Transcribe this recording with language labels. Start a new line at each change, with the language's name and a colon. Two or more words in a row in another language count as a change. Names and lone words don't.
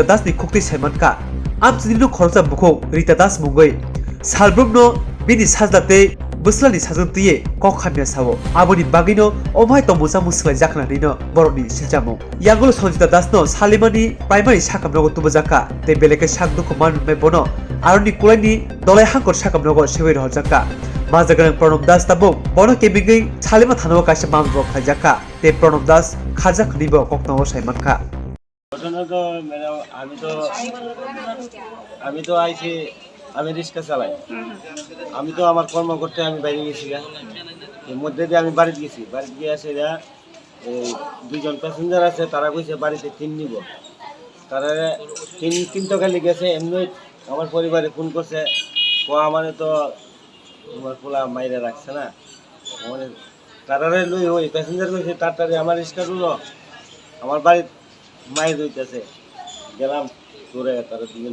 Kok Borok: Das ni kokti saimanka amchidino khorsa bukho Rita Das mungoi salbrumno bini sajdate Bwsla ni sajuntiye kok khamya sawo aboni bagino omhai tomusa musla jakna nino boroni siljamu yagulo Sanjita Das no salimani primary sakamnogo tubajaka te beleke saknagya manme bono aroni kulaini dolai hangkor sakamnogo sewei rojaka majagan Pranab Das tabo bono kebigai salima thanawo kaisa mambo khajaka te Pranab Das khajak nibo koknawo saimanka
Bangla: ঘটনা তো আমি তো আইছি আমি রিক্সা চালাই আমি তো আমার কর্ম করতে আমি বাইরে গেছি এর মধ্যে দিয়ে আমি বাড়িতে গেছি বাড়িতে গিয়ে আসে দুইজন প্যাসেঞ্জার আছে তারা কইছে বাড়িতে টিন নিব তারা টিন তো খালি গেছে এমনি আমার পরিবারে ফোন করছে আমার তো তোমার পোলা মাইরে রাখছে না মানে তারারে লই ওই প্যাসেঞ্জার কইছে তাড়াতাড়ি আমার রিক্সা তুলো আমার বাড়ি মাইর হইতেছে গেলাম তোরে তারা দুজন